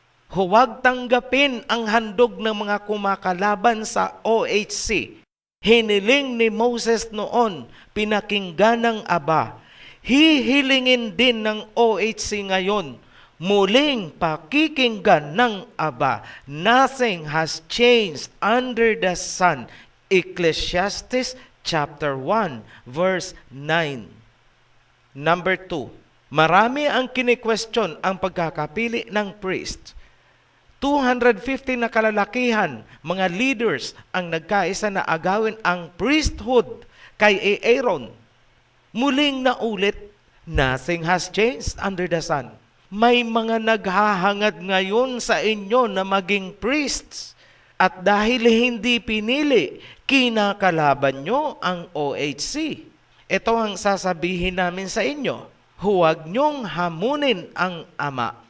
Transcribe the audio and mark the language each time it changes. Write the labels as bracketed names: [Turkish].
[Filipino] Huwag tanggapin ang handog ng mga kumakalaban sa OHC. Hiniling ni Moses noon, pinakinggan ng Aba. Hihilingin din ng OHC ngayon, muling pakikinggan ng Aba. [English] Nothing has changed under the sun. Ecclesiastes chapter 1 verse 9. [Filipino] Number 2, marami ang kini-question ang pagkakapili ng priest. 250 na kalalakihan, mga leaders ang nagkaisa na agawin ang priesthood kay Aaron. Muling naulit, [English] nothing has changed under the sun. [Filipino] May mga naghahangad ngayon sa inyo na maging priests. At dahil hindi pinili, kinakalaban nyo ang OHC. Ito ang sasabihin namin sa inyo. Huwag nyong hamunin ang Ama.